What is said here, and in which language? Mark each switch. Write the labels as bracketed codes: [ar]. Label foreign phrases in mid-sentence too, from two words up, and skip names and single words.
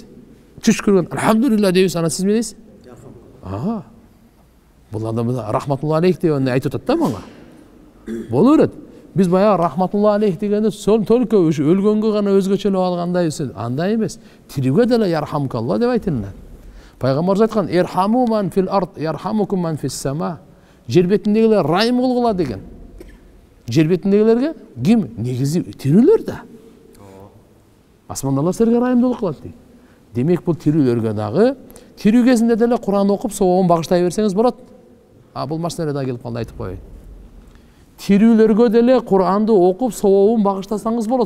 [ky] Чүшкүргөн алхамдулилла дейбиз, ана сиз эмне дейсиз? Бул адам [ar] رحمة الله عليه [ky] деп айтып атат да мага. Боло берет. Биз баягы [ar] رحمة الله عليه [ky] дегенде только өлгөнгө гана өзгөчөлөп алгандай, андай эмес. Тирүүгө деле ярхамкалла деп айтылат. Пайгамбарыбыз айткан: [ar] "ارحموا من في الأرض يرحمكم من في السماء." [ky] Жер бетиндегилер райым кылгыла деген. Жер бетиндегилерге ким? Негизи тирүүлөр да. Асмандагылар силерге райымдуулук кылат дейт. Демек бул тирүүлөргө дагы тирүү кезинде деле Кур'ан окуп сабабын багыштай берсеңиз болот. Бул маселе да келип калды, айтып коеюн. Тирүүлөргө деле Кур'анды окуп сабабын багыштасаңыз болот.